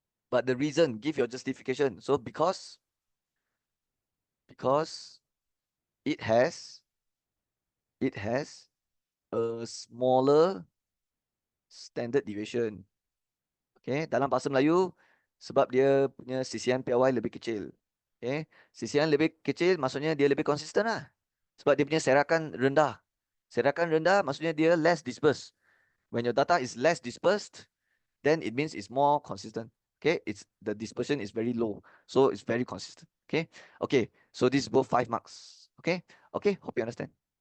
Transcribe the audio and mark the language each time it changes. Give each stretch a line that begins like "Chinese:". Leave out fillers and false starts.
English: But the reason, give your justification. So because it has a smaller standard deviation.
Malay: Okay, dalam bahasa Melayu, sebab dia punya sisian PY lebih kecil. Okay, sisian lebih kecil maksudnya dia lebih konsisten lah. Sebab dia punya serakan rendah. Serakan rendah maksudnya dia
English: less dispersed. When your data is less dispersed, then it means it's more consistent. Okay, the dispersion is very low, so it's very consistent. Okay, okay, so this is both 5 marks. Okay, okay, hope you understand.